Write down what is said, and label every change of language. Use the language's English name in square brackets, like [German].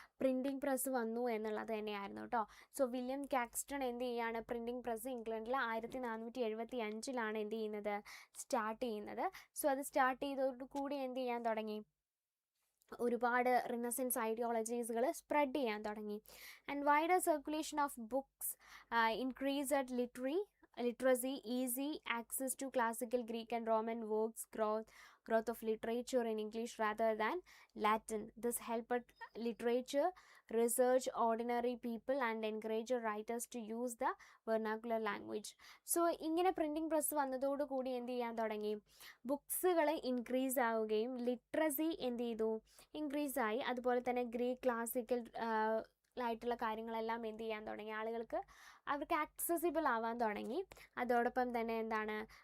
[Malayalam] Printing press വന്നു എന്നുള്ളത് തന്നെയായിരുന്നു കേട്ടോ. സോ വില്യം കാക്സ്റ്റൺ എന്ത് ചെയ്യാണ്? പ്രിൻറ്റിംഗ് പ്രസ് ഇംഗ്ലണ്ടിൽ 1475 എന്ത് ചെയ്യുന്നത്? സ്റ്റാർട്ട് ചെയ്യുന്നത്. സോ അത് സ്റ്റാർട്ട് ചെയ്തതോടുകൂടി എന്ത് ചെയ്യാൻ തുടങ്ങി? ഒരുപാട് റിനസൻസ് ഐഡിയോളജീസുകൾ സ്പ്രെഡ് ചെയ്യാൻ തുടങ്ങി. [English] And wider circulation of books increased literacy, easy access to classical Greek and Roman works, growth of literature in English rather than Latin. This helped literature research ordinary people and encourage writers to use the vernacular language. [Malayalam] So ഇങ്ങനെ printing press വന്നതോടുകൂടി എന്ത് ചെയ്യാൻ തുടങ്ങി? ബുക്സുകൾ increase ആവുകയും literacy എന്ത് ചെയ്തു? Increase ആയി. അതുപോലെ തന്നെ ഗ്രീക്ക് ക്ലാസിക്കൽ ആയിട്ടുള്ള കാര്യങ്ങളെല്ലാം എന്ത് ചെയ്യാൻ തുടങ്ങി? ആളുകൾക്ക് അവർക്ക് ആക്സസിബിൾ ആവാൻ തുടങ്ങി. അതോടൊപ്പം തന്നെ എന്താണ്?